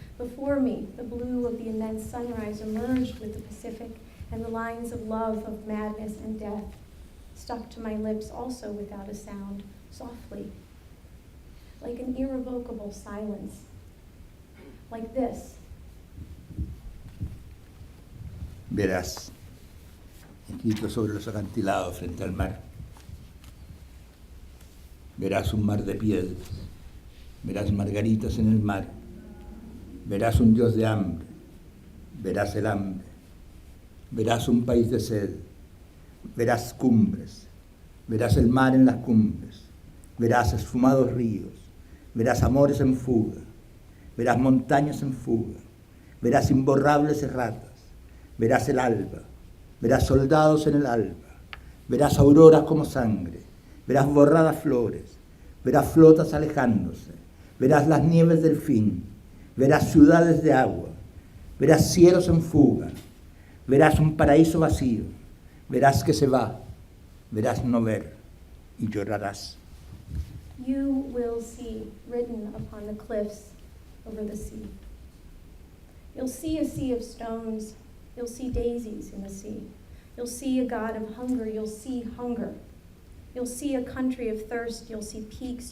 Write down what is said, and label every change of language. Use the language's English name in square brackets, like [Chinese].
[English] Before me, the blue of the immense sunrise emerged with the Pacific and the lines of love, of madness and death. stuck to my lips also without a sound, softly, like an irrevocable silence, like this. [Spanish] Verás, escrito sobre los acantilados frente al mar. Verás un mar de piedras, verás margaritas en el mar, verás un dios de hambre, verás el hambre, verás un país de sed, verás cumbres, verás el mar en las cumbres, verás esfumados ríos, verás amores en fuga, verás montañas en fuga, verás imborrables erratas, verás el alba, verás soldados en el alba, verás auroras como sangre, verás borradas flores, verás flotas alejándose, verás las nieves del fin, verás ciudades de agua, verás cielos en fuga, verás un paraíso vacío, verás que se va, verás no ver y llorarás. [English] You will see written upon the cliffs over the sea. You'll see a sea of stones. You'll see daisies in the sea. You'll see a god of hunger. You'll see hunger. You'll see a country of thirst. You'll see peaks.